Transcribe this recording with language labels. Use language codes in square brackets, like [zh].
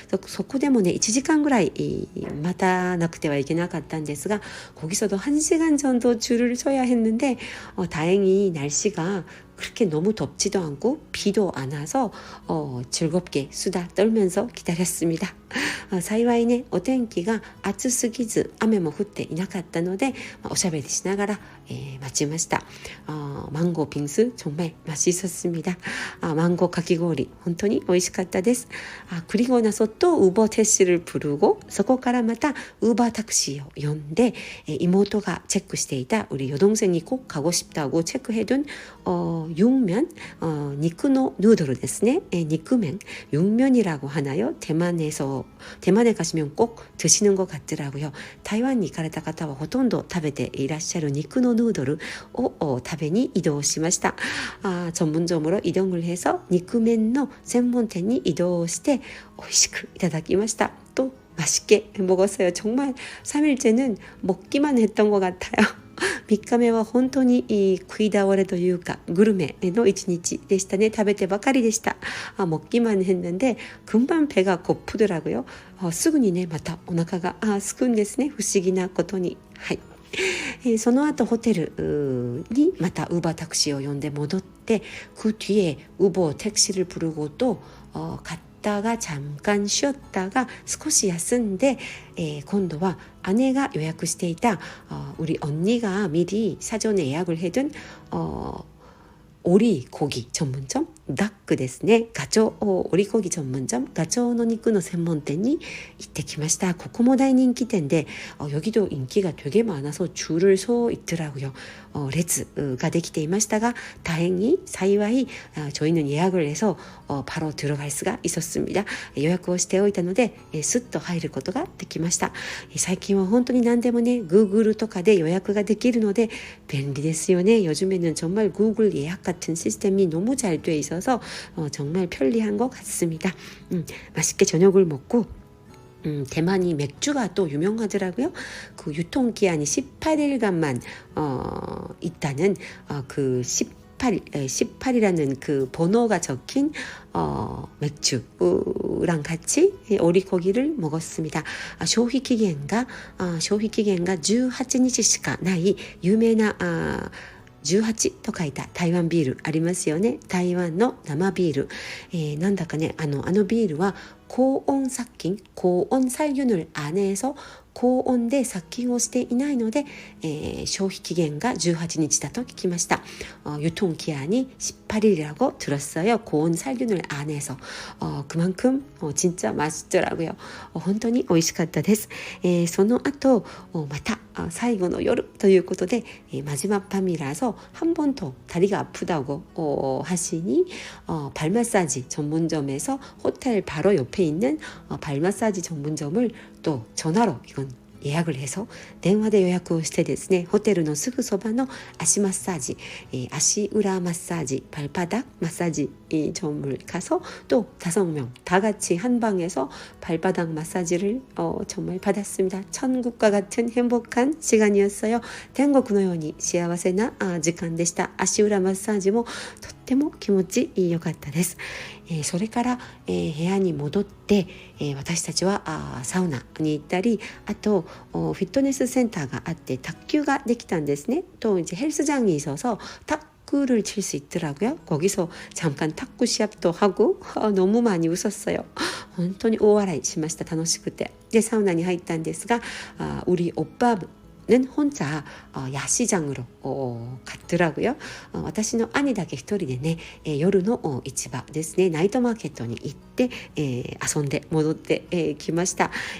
[ja] そこでもね 1時間ぐらい待たなくてはいけなかったんですが [ko] 거기서도 1시간 정도 줄을 서야 했는데 다행히 날씨가 그렇게 너무 덥지도 않고 비도 안 와서 즐겁게 수다 떨면서 기다렸습니다. [ja] 幸いねお天気が暑すぎず雨も降っていなかったのでおしゃべりしながら待ちました. [ko] 망고 빙수 정말 맛있었습니다. [ja] 망고 가키고리 本当に美味しかったです. [ko] 그리고 나서 또 우버 택시를 부르고 [ja] そこからまたウーバータクシーを呼んで [ko] 이모토가 체크していた 우리 여동생이 꼭 가고 싶다고 체크해둔 육면, 니쿠노 누들 ですね. 니쿠면, 육면이라고 하나요? 대만에 가시면 꼭 드시는 것 같더라고요. [ja] 타이완に行かれた方はほとんど食べていらっしゃる肉のヌードルを食べに移動しました. [ko] 전문점으로 이동을 해서 [ja] 니쿠면의専門店に 移動して 美味しくいただきました. [ko] 또 맛있게 먹었어요. 정말 3일째는 먹기만 했던 것 같아요. [ja] 3日目は本当に食い倒れというかグルメの一日でしたね。食べてばかりでした。 [ko] 먹기만 했는데 금방 배가 고프더라고요. [ja] すぐにねまたお腹が空くんですね。不思議なことに。はい。その後ホテルにまたウーバータクシーを呼んで戻って、 [ko] 그 뒤에 우버 택시를 부르고 또 갔다가 잠깐 쉬었다가 [ja] 少し休んで、今度は姉が予約していた [ko] 우리 언니가 미리 사전에 예약을 해둔 오리 고기 전문점ダックですね。 [ja] ガチョウオリコギ전문점ガチョウの肉の専門店に行ってきました。ここも大人気店で [ko] 여기도 인기가 되게 많아서 줄을 서 있더라고요. 列가 [ja] できていましたが [ko] 다행히幸い저희는 예약을 해서 바로 들어갈 수가 있었습니다. [ja] 予約をしておいたのでスッと入ることができました。最近は本当に何でもね Google とかで予約ができるので便利ですよね。 [ko] 요즘에는 정말 Google 예약 같은 시스템이 너무 잘 돼 있어서 정말 편리한 것 같습니다. 맛있게 저녁을 먹고 대만이 맥주가 또 유명하더라고요. 그 유통기한이 18일간만 있다는 그 18이라는 그 번호가 적힌 맥주랑 같이 오리고기를 먹었습니다. [ja] 消費期限が 18日しかない有名な18と書いた台湾ビールありますよね。台湾の生ビール、なんだかねあのビールは高温殺菌 [ko] 高温살균을 안 해서 [ja] 高温で殺菌をしていないので、消費期限が18日だと聞きました。 [ko] 유통기한이 18일이라고 들었어요. 고온 살균을 안 해서. 그만큼 진짜 맛있더라고요. [ja] 本当に美味しかったです。その後また最後の夜ということで、 [ko] 마지막 밤이라서 한 번 더 다리가 아프다고 하시니 발 마사지 전문점에서 호텔 바로 옆에 있는 발 마사지 전문점을 또 전화로 이건 예약을 해서 [ja] 電話で 予約をしてですね ホテルのすぐそばの足マッサージ、足裏マッサージ [ko] 발바닥 마사지 점을 가서 또 5명 다 같이 한 방에서 발바닥 마사지를 정말 받았습니다. 천국과 같은 행복한 시간이었어요. [ja] 天国のように幸せな時間でした。足裏マッサージもとっても気持ち良かったです。それから、部屋に戻って、私たちはサウナに行ったりあとフィットネスセンターがあって卓球ができたんですね。 [ko] 또 이제 헬스장이 있어서 탁구를 칠 수 있더라고요. 거기서 잠깐 탁구 시합도 하고 너무 많이 웃었어요. [ja] 本当に大笑いしました。楽しくて。でサウナに入ったんですが [ko] 우리 오빠는 혼자 야시장으로 갔더라고요. [ja] 私の兄だけ一人でね、夜の市場ですねナイトマーケットに行って、遊んで戻ってきました。